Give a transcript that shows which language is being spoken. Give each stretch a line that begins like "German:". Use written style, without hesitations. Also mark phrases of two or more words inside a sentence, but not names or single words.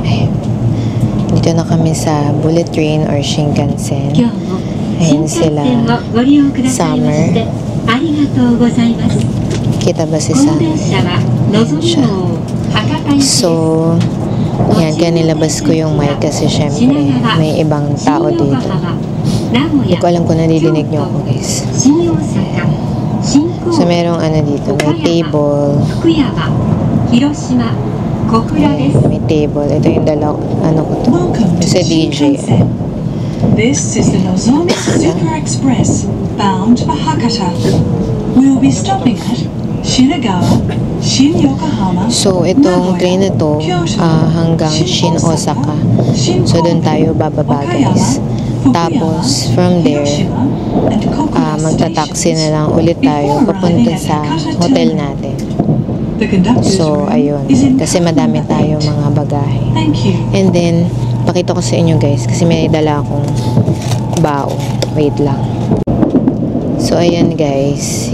Filipino: Dito na kami sa
English: bullet train
Filipino: or Shinkansen. Ayan sila. Summer.
Japanese: ありがとうございます。
Filipino: Kita ba si
Japanese: この
Filipino: Sam?
Japanese: 電車はのぞみ号博多行きです。
Filipino: So, yan, kaya nilabas ko yung mic kasi syempre may ibang tao dito. Hindi ko alam kung nadidinig nyo ako guys. So, merong ano dito, may table. Ayan, may table. Ito yung dalaw, ano ko to. Kasi DJ.
English: This is the Nozomi Super Express, bound for Hakata. We will be stopping at Shinagawa, Shin Yokohama.
Filipino: So, itong train na to hanggang Shin Osaka. So, doon tayo bababa guys. Tapos,
English: from there,
Filipino: magta-taxi na lang ulit tayo papunta sa hotel natin. So, ayun. Kasi madami tayo mga bagahe.
English: And then,
Filipino: pakita ko sa inyo guys, kasi may dala akong baon. Wait lang. So, ayan guys.